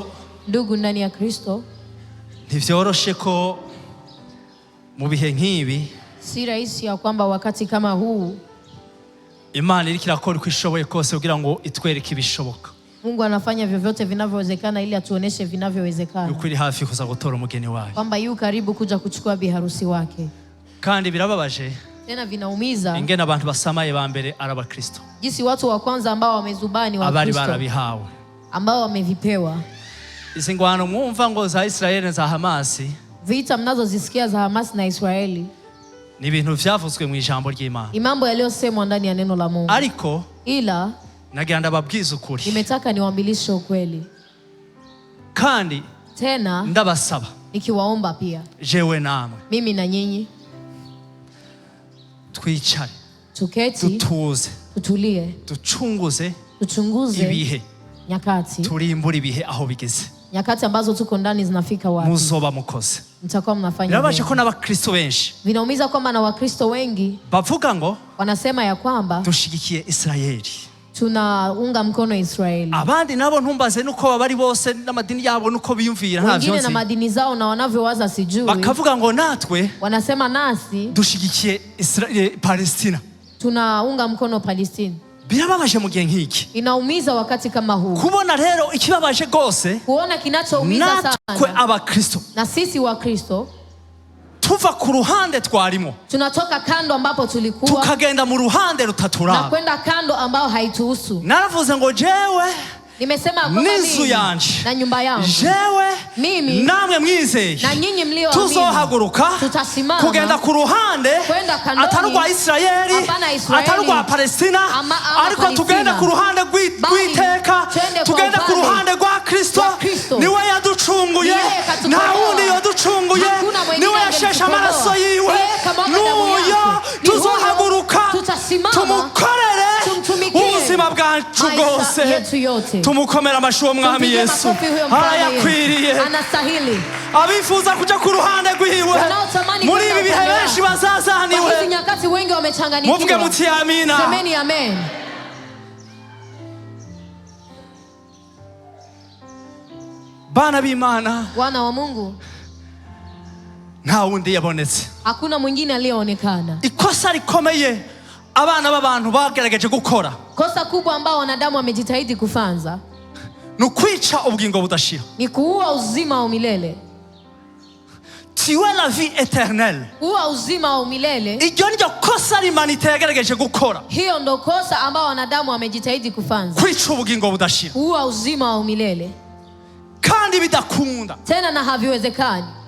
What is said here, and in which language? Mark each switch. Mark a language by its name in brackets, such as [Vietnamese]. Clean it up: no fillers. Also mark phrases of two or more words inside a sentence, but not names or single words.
[Swahili] Ndugu ndani ya Kristo, [Rundi] ntivyoroshe ko mu bihe nk'ibi, [Swahili] si rahisi ya kwamba wakati kama huu [Rundi] Imana iriko irakora uko ishoboye kose kugira ngo itwereke ibishoboka. [Swahili] Mungu anafanya vyovyote vinavyowezekana ili atuoneshe vinavyowezekana. [Rundi] Yuko iri hafi kuza gutora umugeni wayo, [Swahili] kwamba yu karibu kuja kuchukua biharusi wake. [Rundi] Kandi birababaje [Swahili] tena vinaumiza [Rundi] ingene abantu basamaye ba mbere araba Kristo, [Swahili] jinsi watu wa kwanza ambao wamezubani wa [Rundi] abari Kristo barabihawe, [Swahili] ambao wamevipewa. [Rundi] izi ngwano mwumva ngo za Israeli za Hamasi, [Swahili] Vita mnazozisikia za Hamas na Israeli [Rundi] ni ibintu vyavuzwe mu ijambo ry'Imana, [Swahili] imambo yaliyosemwa ndani ya neno la Mungu. [Rundi] ariko [Swahili] Ila [Rundi] nagira ndababwiza ukuri, [Swahili] nimetaka niwaambilishe ukweli, [Rundi] kandi [Swahili] tena [Rundi] ndabasaba [Swahili] nikiwaomba pia [Rundi] jewe namwe, [Swahili] mimi na nyinyi [Rundi] twicare, [Swahili] tuketi, [Rundi] tutuze, [Swahili] tutulie, tuchunguze tuchunguze nyakati, [Rundi] turimbura ibihe aho bigeze, [Swahili] nyakati ambazo tuko ndani zinafika wapi, [Rundi] muzoba mukoze. [Swahili] mtakuwa mnafanya [Rundi] Birabaje [Swahili] nini? [Rundi] ko n'abakristo benshi [Swahili] Vinaumiza kwamba na Wakristo wengi [Rundi] bavuga ngo [Swahili] wanasema ya kwamba [Rundi] dushigikiye Israeli, [Swahili] tunaunga mkono Israeli. [Rundi] abandi nabo ntumbaze nuko bari bose n'amadini yabo nuko biyumvira, [Swahili] Wengine na madini zao na wanavyowaza sijui, [Rundi] bakavuga ngo natwe [Swahili] wanasema nasi [Rundi] dushigikiye Palestina. [Swahili] tunaunga mkono Palestina. [Rundi] Birababaje mu gihe nk'iki, [Swahili] Inaumiza wakati kama huu [Rundi] kubona rero ikibabaje gose, [Swahili] kuona kinachoumiza [Rundi] natwe [Swahili] sana, [Rundi] abakristo [Swahili] na sisi wa Kristo [Rundi] tuva ku ruhande twarimo [Swahili] tunatoka kando ambapo tulikuwa [Rundi] tukagenda mu ruhande na rutaturaba. [Swahili] kwenda kando ambao haituhusu. [Rundi] Naravuze ngo jewe [Swahili] Nimesema kwamba [Rundi] n'inzu [Swahili] mimi [Rundi] yanje, [Swahili] na nyumba yangu, [Rundi] jewe [Swahili] mimi [Rundi] namwe mwizeye, [Swahili] na nyinyi mlioamini, [Rundi] tuzohaguruka [Swahili] tutasimama [Rundi] kugenda ku ruhande [Swahili] kwenda kandoni, [Rundi] atari rwa Israeli, [Swahili] hapana Israeli, [Rundi] atari rwa Palestina, ama ariko Palestina, tugenda ku ruhande rw'iteka, tugenda ku ruhande rwa Kristo. Niwe yaducunguye, nta wundi yaducunguye, niwe yasheshe amaraso yiwe, nuyo tuzohaguruka tumukorere ubuzima bwacu bwose, tumukomera amashyi umwami Yesu, arayakwiriye. [Swahili] Anastahili. [Rundi] Abifuza kuja ku ruhande rwiwe muri ibi bihe benshi bazazaniwe, [Swahili] hizi nyakati wengi wamechanganyikiwa, [Rundi] muvuge muti amina. [Swahili] Semeni amen. [Rundi] Bana b'Imana, [Swahili] Wana wa Mungu, [Rundi] nta wundi yabonetse, [Swahili] hakuna mwingine aliyeonekana. [Rundi] ikosa rikomeye abana b'abantu bagerageje gukora, [Swahili] Kosa kubwa ambao wanadamu wamejitahidi kufanza [Rundi] ni ukwica ubugingo budashira, [Swahili] ni kuua uzima wa milele. [French] tuer la vie éternelle. [Swahili] Kuua uzima wa milele, [Rundi] Iryo niryo kosa l'humanité yagerageje gukora, [Swahili] hiyo ndo kosa ambao wanadamu wamejitahidi kufanza, [Rundi] kwica ubugingo budashira, [Swahili] kuua uzima wa milele, [Rundi] kandi bidakunda. [Swahili] tena na haviwezekani.